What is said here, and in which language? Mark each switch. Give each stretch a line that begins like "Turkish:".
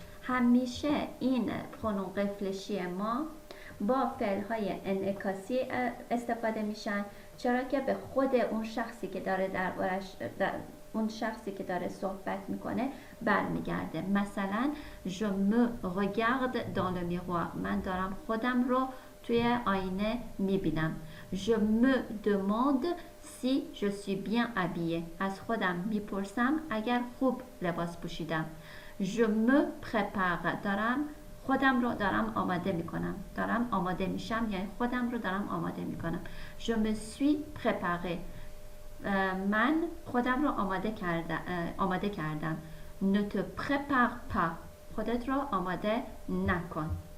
Persian: همیشه این پرونون رفلشی ما با فعل‌های انعکاسی استفاده میشن، چرا که به خود اون شخصی که داره اون شخصی که داره صحبت میکنه برمیگرده. مثلا
French: je me regarde dans le miroir،
Persian: من دارم خودم رو توی آینه میبینم.
French: je me demande si je suis bien habillée،
Persian: از خودم میپرسم اگر خوب لباس پوشیدم.
French: je me prépare،
Persian: خودم رو دارم آماده میکنم، دارم آماده میشم یعنی خودم رو دارم آماده میکنم.
French: je me suis préparée،
Persian: من خودم رو آماده کردم.
French: ne te prépare pas،
Persian: خودت رو آماده نکن.